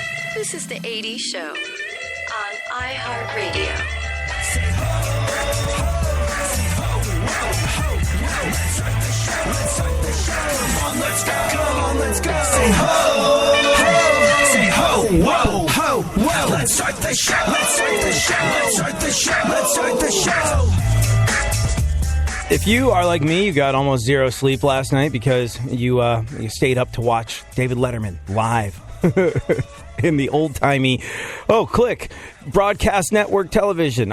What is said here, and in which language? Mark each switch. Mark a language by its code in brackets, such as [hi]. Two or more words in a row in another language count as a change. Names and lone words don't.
[en] This is the aday Show on iHeartRadio. Say ho, ho, say ho, ho, ho. Let's start the show. Let's start the show. Come on, let's go. Come on, let's go. Say ho, ho, say ho, whoa, ho, whoa. Let's start the show. Let's start the show. Let's start the show. Let's start the show. If you are like me, you got almost zero sleep last night because you stayed up to watch David Letterman live in the old-timey, click, broadcast network television.